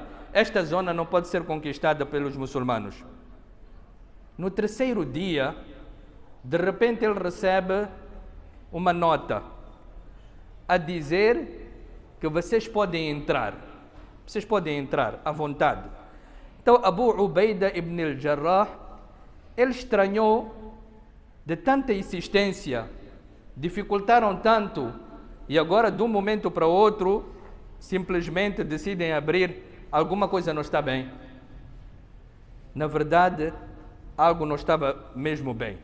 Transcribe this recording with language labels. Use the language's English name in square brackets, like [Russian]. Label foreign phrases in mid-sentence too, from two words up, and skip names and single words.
[Portuguese] Esta zona não pode ser conquistada pelos muçulmanos. No terceiro dia, de repente ele recebe uma nota a dizer que vocês podem entrar. Vocês podem entrar à vontade. Então, Abu Ubaida ibn al-Jarrah, ele estranhou de tanta insistência, dificultaram tanto, e agora de um momento para o outro, simplesmente decidem abrir. Alguma coisa não está bem. Na verdade, algo não estava mesmo bem.